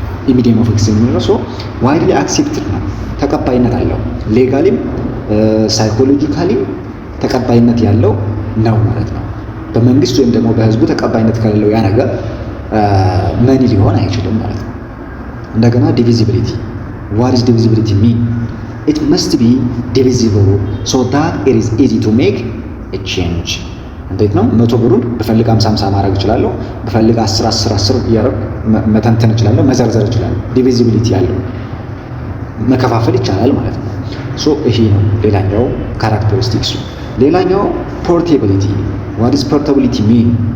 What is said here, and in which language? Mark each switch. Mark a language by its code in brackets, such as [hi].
[am] ሚዲየም ኦፍ ኤክስቼንጅ ነው። ዋይድሊ አክሴፕትድ ነው፣ ተቀባይነት አለው። ሌጋሊም ሳይኮሎጂካሊም ተቀባይነት ያለው ነው ማለት ነው። በመንግስት ወይም ደግሞ በህዝቡ ተቀባይነት ከሌለው ያ ነገር መኒ ሊሆን አይችልም ማለት ነው። እንደገና ዲቪዚቢሊቲ [en] what is divisibility mean? It must be divisible so that it is easy to make a change. [am] እንዴት ነው? 100 ብሩን በፈልግ 50 ማድረግ እችላለሁ፣ በፈልግ 10 እያደረግ መተንተን እችላለሁ፣ መዘርዘር እችላለሁ። ዲቪዚቢሊቲ ያለው መከፋፈል ይቻላል ማለት ነው። ይሄ ነው ሌላኛው ካራክተሪስቲክሱ። ሌላኛው ፖርቴቢሊቲ [en] what is portability mean?